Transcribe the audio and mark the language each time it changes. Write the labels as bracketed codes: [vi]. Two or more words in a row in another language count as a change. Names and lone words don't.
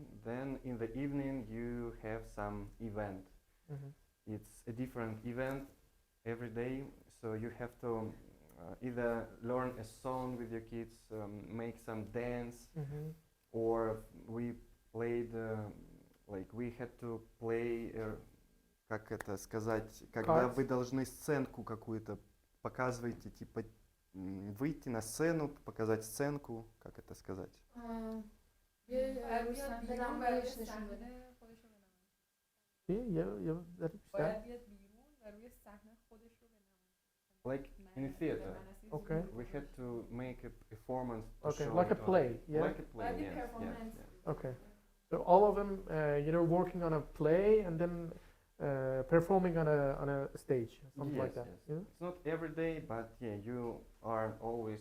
[en] Then in the evening you have some event. Mhm. It's a different event every day, so you have to either learn a song with your kids, make some dance, Mhm. or we played like we had to play [ru] как это сказать, когда [en] Cards? [ru] вы должны сценку какую-то показываете, типа выйти на сцену, показать сценку, как это сказать? [fa] یه باید روی بیاد بیرون بیرون و و روی نشون صحنه بده. خودش رو بنمایشه. [en] that [fa] باید بیاد بیرون و روی صحنه خودش رو بنمایشه. [en] Like in a theater. Okay. We had to make a performance to Okay, show like a it play, on- yeah? Like a play, Like a yes, performance. yes. Okay. So all of them, working on a play and then performing on a stage, something like Yes, that. yes. It's not every day, but yeah, you are always